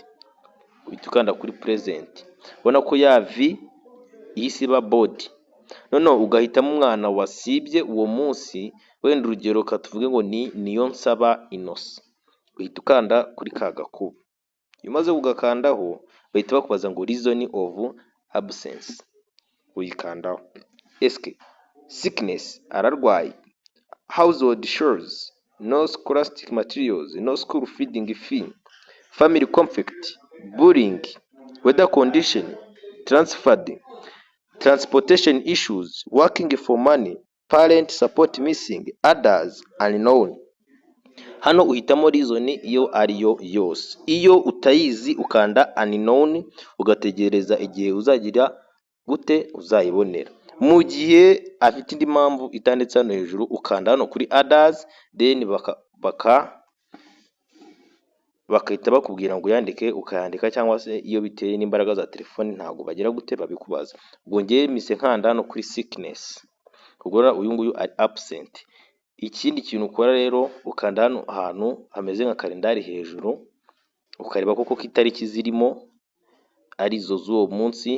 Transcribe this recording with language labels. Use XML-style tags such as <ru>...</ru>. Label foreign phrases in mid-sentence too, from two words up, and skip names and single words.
<rw>Uhita ukanda kuri present. Ubona ko ya V isiba body. Noneho ugahitamo umwana wasibye uwo munsi, wenda urugero katuvuge ngo ni Niyonsaba Innocent. Uhita ukanda kuri ka gakubo. Iyo umaze kugakandaho bahita bakubaza ngo</rw> <en>reason of absence.</en> <rw>Uyikandaho.</rw> <en>Eske sickness, ararwaye, household chores, no scholastic materials, no school feeding fee, family conflict, bullying, weather condition, transferred, transportation issues, working for money, parent support missing, others unknown.</en> <rw>Hano uhitamo reason iyo ariyo yose. Iyo utayizi ukanda unknown, ugategereza igihe uzagira gute uzayibonera. Mu gihe afite indi mpamvu itanditse hano hejuru, ukanda hano kuri others, then bakahita bakubwira ngo yandike, ukayandika, cyangwa se iyo biteye n'imbaraga za telefone ntabwo bagira gute babikubaza. Ubwo ngiye mise nkanda hano kuri sickness, ubwo uyu nguyu ari absent. Ikindi kintu ukora rero, ukanda hano ahantu hameze nka kalendari hejuru, ukareba koko ko itariki zirimo arizo z'uwo munsi.</rw>